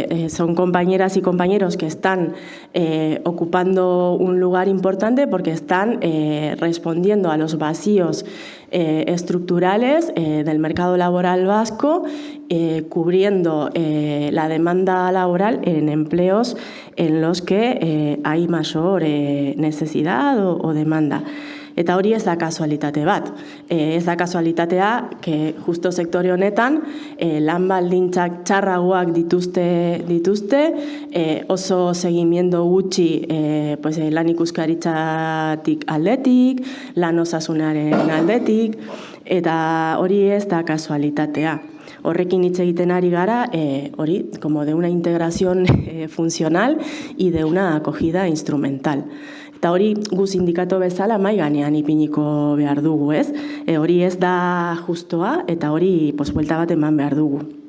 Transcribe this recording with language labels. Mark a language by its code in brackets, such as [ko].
[es] Son compañeras y compañeros que están ocupando un lugar importante porque están respondiendo a los vacíos estructurales del mercado laboral vasco, cubriendo la demanda laboral en empleos en los que hay mayor necesidad o demanda. [eu] Eta hori ez da kasualitate bat. Ez da kasualitatea, [es] que justo [eu] sektore honetan lan baldintzak txarragoak dituzte, oso seguimiento gutxi lan ikuskaritzatik aldetik, lan osasunaren aldetik, eta hori ez da kasualitatea. Horrekin hitz egiten ari gara, hori, [es] como de una integración funcional y de una acogida instrumental. [eu] Eta hori gu sindikato bezala mai gainean ipiniko behar dugu, ez? Hori ez da justoa eta hori buelta bat eman behar dugu.